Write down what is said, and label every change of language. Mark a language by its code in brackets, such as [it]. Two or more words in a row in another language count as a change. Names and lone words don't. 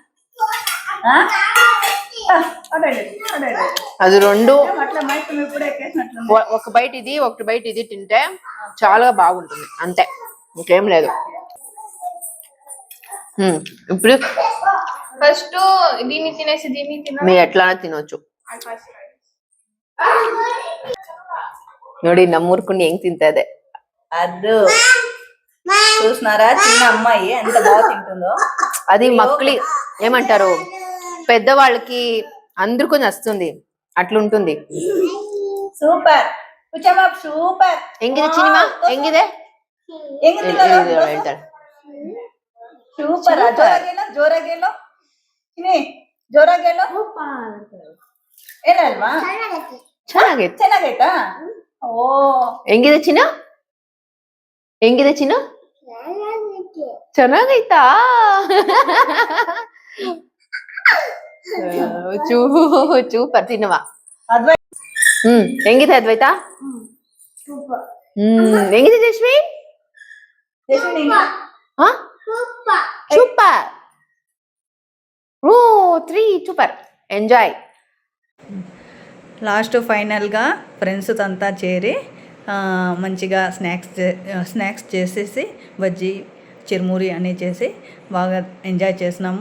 [te] అది రెండు అట్లా మైక్ ఇప్పుడే ఎక్కేసినట్లు. ఒక బైట్ ఇది, ఒక బైట్ ఇది తింటే చాలా బాగుంటుంది, అంతే, ఇంకేం లేదు. ఇప్పుడు ఫస్ట్ దీన్ని తినేసి దీన్ని మీరు ఎట్లానే తినొచ్చు [kn] ನೋಡಿ ನಮ್ಮೂರ್ಕೊಂಡು ಹೆಂಗ್ ತಿಂತದೆ. [te] అద్దు చూసినారా, చిన్న అమ్మాయి ఎంత బాగా తింటుందో. అది మక్కలి ఏమంటారు, పెద్దవాళ్ళకి అందరికీ నచ్చుతుంది, అట్లుంటుంది. [en] super super. [kn] ಹೆಂಗಿದೆ ಚಿನಿಮಾ, ಹೆಂಗಿದೆ ಹೇಳ್ತಾರೆ. ಸೂಪರ್, ಜೋರಾಗೇಲೋ ಜೋರಾಗೇಲೋ ಏನಲ್ವಾ? ಚೆನ್ನಾಗೈತಾ? ಓ, ಹೆಂಗಿದೆ ಚಿನ್ನ, ಹೆಂಗಿದೆ ಚಿನ್ನ, ಚೆನ್ನಾಗೈತಾ? [te] సూపర్ తిన్నవా అద్వై [kn] ಹೆಂಗಿದೆ ಅದ್ವೈತ ಹೆಂಗಿದೆ ಜಶ್ವಿ [te] సూపర్ ఓ 3 సూపర్ ఎంజాయ్. లాస్ట్ ఫైనల్గా ఫ్రెండ్స్ అంతా చేరి మంచిగా స్నాక్స్ చేసేసి బజ్జీ చిరుమురి అని చేసి బాగా ఎంజాయ్ చేసినాము.